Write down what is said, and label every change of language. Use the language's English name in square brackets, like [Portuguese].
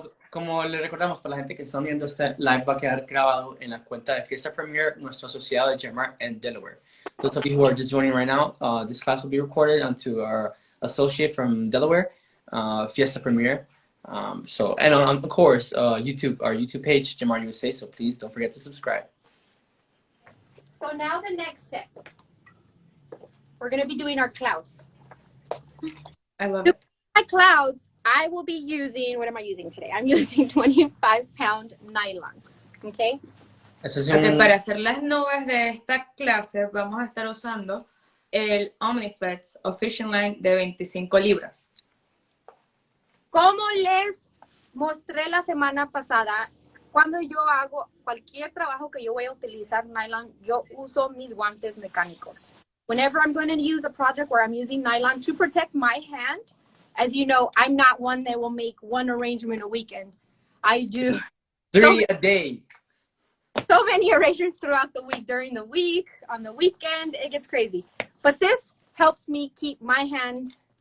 [Spanish] Como le recordamos para la gente que está viendo este live, va a quedar grabado en la cuenta de Fiesta Premier, nuestro asociado de Gemar en Delaware. [English] Those of you who are just joining right now, this class will be recorded onto our associate from Delaware, Fiesta Premier. And of course, YouTube, our YouTube page, Gemar USA. So please don't forget to subscribe. So now the next step. We're going to be doing our clouds. I love it. My clouds, I will be using, what am I using today? I'm using 25-pound nylon, okay? [Spanish] Porque para hacer las nubes de esta clase vamos a estar usando el Omniflex o Fishing Line de 25 libras. Como les mostré la semana pasada, cuando yo hago cualquier trabajo que yo voy a utilizar nylon, yo uso mis guantes mecánicos. [English] Whenever I'm going to use a project where I'm using nylon to protect my hand, as you know, I'm not one that will make one arrangement a weekend. I do 3 a day. So many arrangements throughout the week, during the week, on the weekend, it gets crazy. But this helps me keep my hands